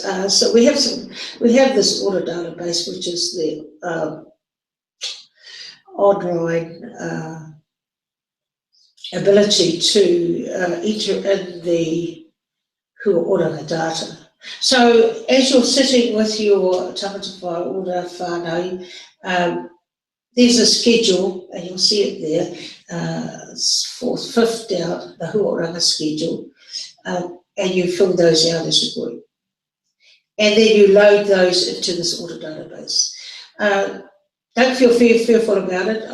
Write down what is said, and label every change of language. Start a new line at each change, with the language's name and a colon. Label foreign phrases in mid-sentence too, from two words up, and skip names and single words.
English: So we have this order database, which is the online ability to enter in the Hua Oranga data. So as you're sitting with your
Māori: tangata whai ora whānau,
English: there's a schedule, and you'll see it there, fifth down, the Hua Oranga schedule, and you fill those out as a group. And then you load those into this order database. Don't feel fearful about it.